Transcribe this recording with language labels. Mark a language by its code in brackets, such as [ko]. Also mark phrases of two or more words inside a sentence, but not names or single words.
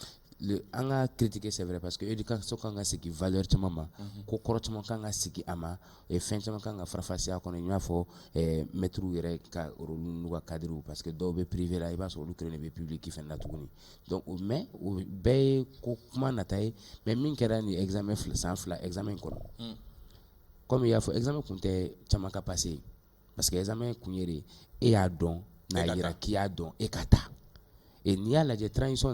[bm] an ka [fr] critiquer c'est vrai parce que éducation [bm] kan ka sigi valeur caman ma ko kɔrɔ caman kan ka sigi a ma fɛn caman kan ka farafasiya kɔnɔ i n'a fɔ maître yɛrɛ ka rôle n'u ka [fr] cadre parce que [bm] dɔw bɛ privé la i b'a sɔrɔ olu kelen de bɛ public fɛnɛ la tuguni [fr] donc mais [bm] o bɛɛ ye ko kuma nata ye mais min kɛra ni examen san fila examen kɔnɔ comme i y'a fɔ examen kun tɛ caman ka passer [fr] parce que examen [bm] kun ye de e y'a dɔn n'a yira k'i y'a dɔn e ka taa et n'i y'a lajɛ transition